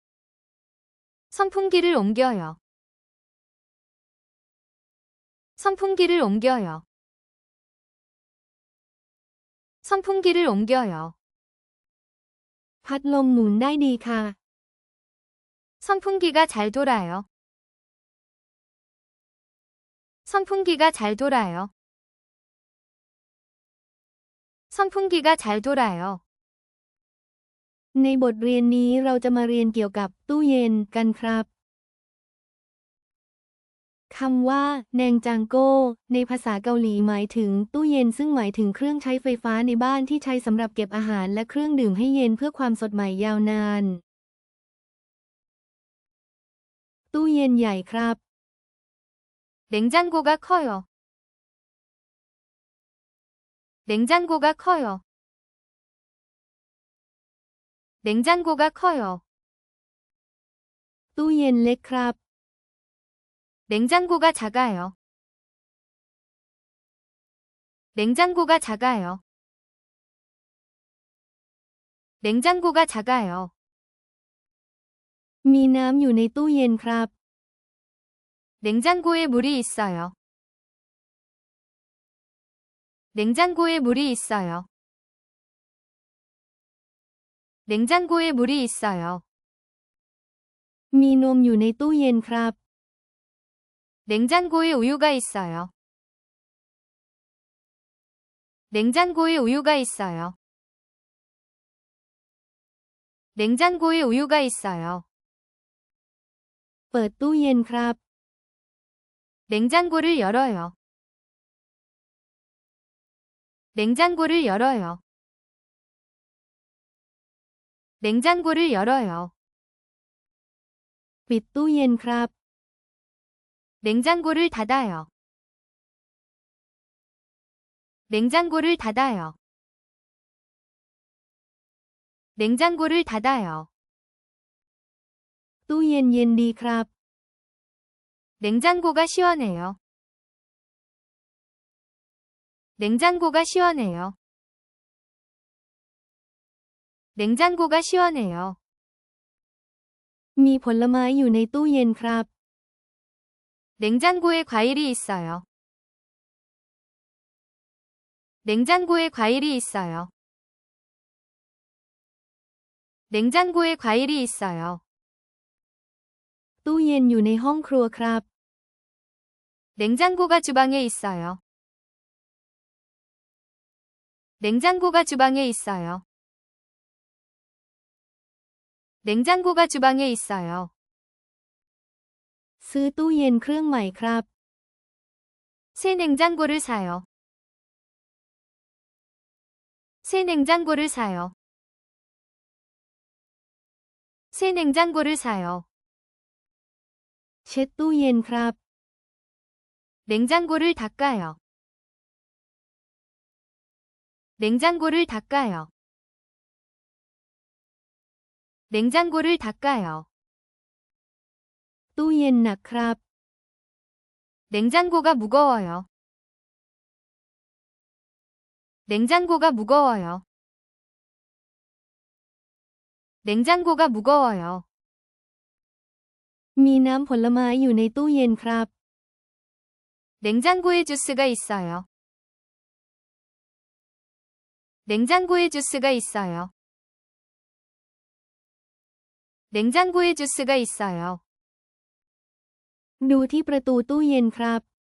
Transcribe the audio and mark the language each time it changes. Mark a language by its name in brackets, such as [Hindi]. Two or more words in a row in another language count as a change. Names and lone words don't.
[Korean] 선풍기를 옮겨요. 선풍기를 옮겨요. 선풍기를 옮겨요. [Thai] พัดลมหมุนได้ดีค่ะ [Korean] 선풍기가 잘 돌아요. 선풍기가 잘 돌아요. 선풍기가 잘 돌아요. [Thai] ในบทเรียนนี้เราจะมาเรียนเกี่ยวกับตู้เย็นกันครับคำว่าแนงจังโก้ในภาษาเกาหลีหมายถึงตู้เย็นซึ่งหมายถึงเครื่องใช้ไฟฟ้าในบ้านที่ใช้สำหรับเก็บอาหารและเครื่องดื่มให้เย็นเพื่อความสดใหม่ยาวนานตู้เย็นใหญ่ครับ [Korean] 냉장고가 커요. 냉장고가 커요. 냉장고가 커요. [Thai] ตู้เย็นเล็กครับ [Korean] 냉장고가 작아요. 냉장고가 작아요. 냉장고가 작아요. [Thai] มีน้ำอยู่ในตู้เย็นครับ [Korean] 냉장고에 물이 있어요. 냉장고에 물이 있어요. 냉장고에 물이 있어요. [Thai] มีนมอยู่ในตู้เย็นครับ [Korean] 냉장고에 우유가 있어요. 냉장고에 우유가 있어요. 냉장고에 우유가 있어요. [Thai] เปิดตู้เย็นครับ [Korean] 냉장고를 열어요. 냉장고를 열어요. 냉장고를 열어요. [Thai] ปิดตู้เย็นครับ [Korean] 냉장고를 닫아요. 냉장고를 닫아요. 냉장고를 닫아요. [Thai] ตู้เย็นเย็นดีครับ [Korean] 냉장고가 시원해요. 냉장고가 시원해요. 냉장고가 시원해요. [Thai] มีผลไม้อยู่ในตู้เย็นครับ [Korean] 냉장고에 과일이 있어요. 냉장고에 과일이 있어요. 냉장고에 과일이 있어요. [Thai] ตู้เย็นอยู่ในห้องครัวครับ [Korean] 냉장고가 주방에 있어요. 냉장고가 주방에 있어요. 냉장고가 주방에 있어요. [Thai] ซื้อตู้เย็นเครื่องใหม่ครับ [Korean] 새 냉장고를 사요. 새 냉장고를 사요. 새 냉장고를 사요. [Thai] เช็ดตู้เย็นครับ [Korean] 냉장고를 닦아요. 냉장고를 닦아요. 냉장고를 닦아요. [Thai] ตู้เย็นหนักครับ [Korean] 냉장고가 무거워요. 냉장고가 무거워요. 냉장고가 무거워요. [Thai] มีน้ำผลไม้อยู่ในตู้เย็นครับ [Korean] 냉장고에 주스가 있어요. 냉장고에 주스가 있어요. 냉장고에 주스가 있어요. [Thai] ดูที่ประตูตู้เย็นครับ